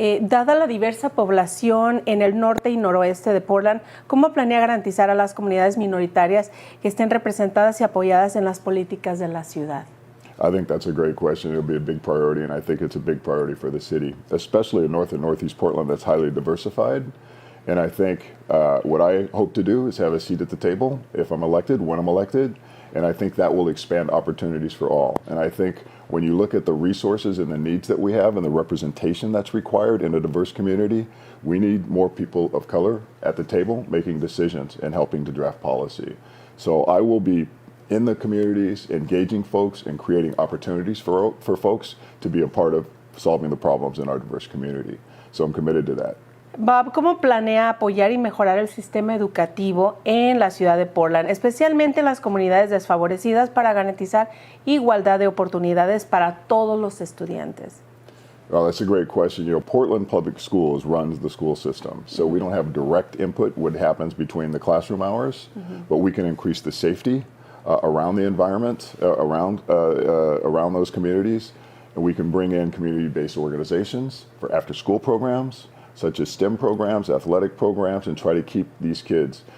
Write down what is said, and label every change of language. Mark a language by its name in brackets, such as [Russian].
[Spanish] Dada la diversa población en el norte y noroeste de Portland, ¿cómo planea garantizar a las comunidades minoritarias que estén representadas y apoyadas en las políticas de la ciudad? [English] I think that's a great question. It'll be a big priority, and I think it's a big priority for the city, especially in North and Northeast Portland that's highly diversified. And I think what I hope to do is have a seat at the table if I'm elected, when I'm elected, and I think that will expand opportunities for all. And I think when you look at the resources and the needs that we have and the representation that's required in a diverse community, we need more people of color at the table making decisions and helping to draft policy. So I will be in the communities, engaging folks and creating opportunities for folks to be a part of solving the problems in our diverse community. So I'm committed to that. [Spanish] Bob, ¿cómo planea apoyar y mejorar el sistema educativo en la ciudad de Portland, especialmente en las comunidades desfavorecidas, para garantizar igualdad de oportunidades para todos los estudiantes? [English] Well, that's a great question. You know, Portland Public Schools runs the school system, so we don't have direct input what happens between the classroom hours, but we can increase the safety around the environment, around those communities, and we can bring in community-based organizations for after-school programs, such as STEM programs, athletic programs, and try to keep these kids.